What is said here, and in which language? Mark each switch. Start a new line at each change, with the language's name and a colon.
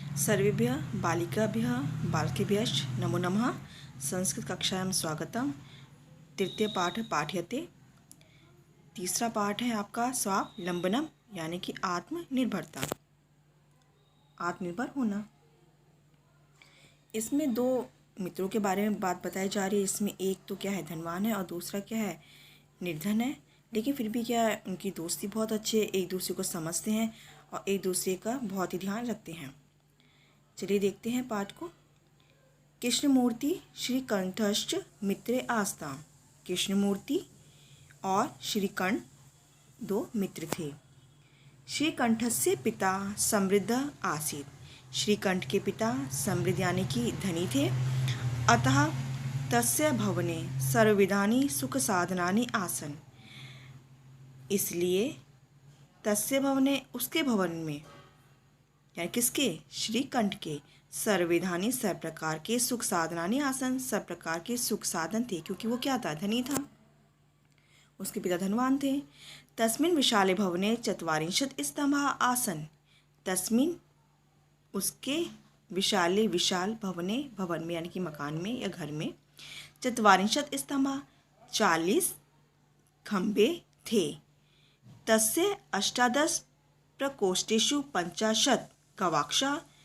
Sanskrit: सर्वेभ्यः बालिकाभ्यः बालकेभ्यश्च नमो नमः। संस्कृतकक्षायां स्वागतम। तृतीय पाठ पाठ्यते।
Hindi: तीसरा पाठ है आपका स्वावलंबनम यानी कि आत्मनिर्भरता, आत्मनिर्भर होना। इसमें दो मित्रों के बारे में बात बताई जा रही है। इसमें एक तो क्या है, धनवान है, और दूसरा क्या है, निर्धन है। लेकिन फिर भी क्या है, उनकी दोस्ती बहुत अच्छी है, एक दूसरे को समझते हैं और एक दूसरे का बहुत ही ध्यान रखते हैं। चलिए देखते हैं पाठ को।
Sanskrit: कृष्णमूर्ति श्रीकंठश्च मित्रे आस्ताम।
Hindi: कृष्णमूर्ति और श्रीकंठ दो मित्र थे।
Sanskrit: श्रीकंठस्य पिता समृद्ध आसीत्।
Hindi: श्रीकंठ के पिता समृद्ध यानी कि धनी थे।
Sanskrit: अतः तस्य भवने सर्वविधानि सुख साधनानि आसन।
Hindi: इसलिए
Sanskrit: तस्य भवने,
Hindi: उसके भवन में, यानी किसके, श्रीकंठ के, सर्वविधानी सब प्रकार के
Sanskrit: सुख साधनानि आसन,
Hindi: सब प्रकार के सुख साधन थे, क्योंकि वो क्या था, धनी था, उसके पिता धनवान थे।
Sanskrit: तस्मिन् विशाले भवने चत्वारिंशत् स्तंभा आसन।
Hindi: तस्मिन् उसके विशाले, विशाल भवने, भवन में यानी कि मकान में या घर में,
Sanskrit: चत्वारिंशत् स्तंभा
Hindi: 40 खंबे थे।
Sanskrit: तस्य अष्टादश प्रकोष्ठेषु 50 गवाक्षा।